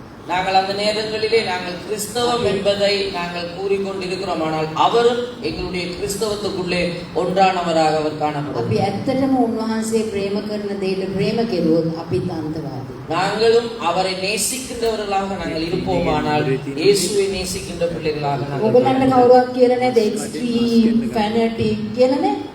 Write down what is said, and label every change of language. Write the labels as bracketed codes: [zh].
[ta] நாங்கள் அந்த நேரங்களிலே நாங்கள் கிறிஸ்தவம் என்பதை நாங்கள் கூறிக்கொண்டிருக்கிறோம். ஆனால் அவரும் எங்களுடைய கிறிஸ்தவத்துக்குள்ளே ஒன்றானவராக அவர் காணப்படுகிறார். [si] අපි ඇත්තටම උන්වහන්සේ ප්‍රේම කරන දෙයට ප්‍රේම කෙරුවොත් අපිත් අන්තවාදී. [ta] நாங்களும் அவரை நேசிக்கின்றவர்களாக நாங்கள் இருப்போமானால் இயேசுவை நேசிக்கின்ற பிள்ளைகளாக நாங்கள். [si] ඔයගොල්ලන්ට කවුරුවත් කියලා නැද එක්ස්ට්‍රීම් ෆැනටික් කියලා නේ?